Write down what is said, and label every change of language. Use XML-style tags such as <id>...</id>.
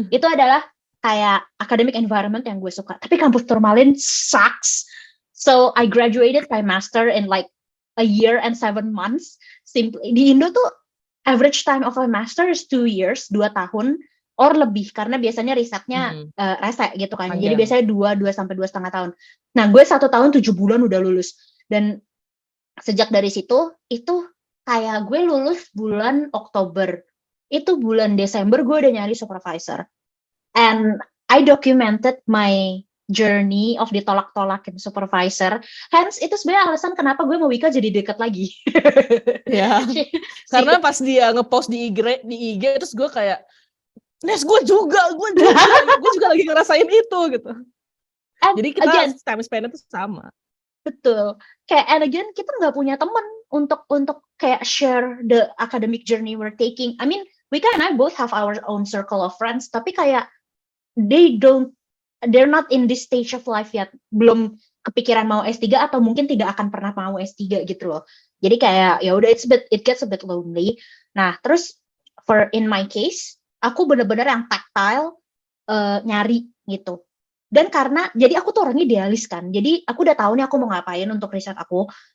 <id>Itu adalah kayak academic environment yang gue suka. Tapi kampus Turmalin sucks.</id> <en>So I graduated my master in like a year and 7 months. Simply</en> <id>di Indo tuh</id> <en>average time of a master is 2 years,</en> <id>2 tahun or lebih, karena biasanya risetnya rese gitu kan. Jadi biasanya 2 sampai 2,5 tahun. Nah, gue 1 tahun 7 bulan udah lulus. Dan sejak dari situ, itu kayak gue lulus bulan Oktober. Itu bulan Desember gue udah nyari supervisor.</id> <en>And I documented my journey of</en> <id>ditolak-tolakin supervisor. Hence, itu sebenarnya alasan kenapa gue mau Wika jadi dekat lagi. Ya, karena pas dia ngepost di IG terus gue kayak, Nes, gue juga lagi ngerasain itu gitu.</id> <en>And</en> <id>jadi kita</id> <en>again,</en> <id>time spend-nya tuh sama. Betul. Kayak</id> <en>and again,</en> <id>kita nggak punya teman untuk kayak</id> <en>share the academic journey we're taking. I mean, Wika and I both have our own circle of friends,</en> <id>tapi kayak</id> <en>they're not in this stage of life yet.</en> <id>Belum kepikiran mau S3 atau mungkin tidak akan pernah mau S3 gitu loh. Jadi kayak ya udah</id> <en>it gets a bit lonely.</en> <id>Nah, terus</id> <en>in my case,</en> <id>aku bener-bener yang tactile nyari gitu. Dan karena jadi aku tuh orangnya idealis kan. Jadi aku udah tahu nih aku mau ngapain untuk riset aku.</id>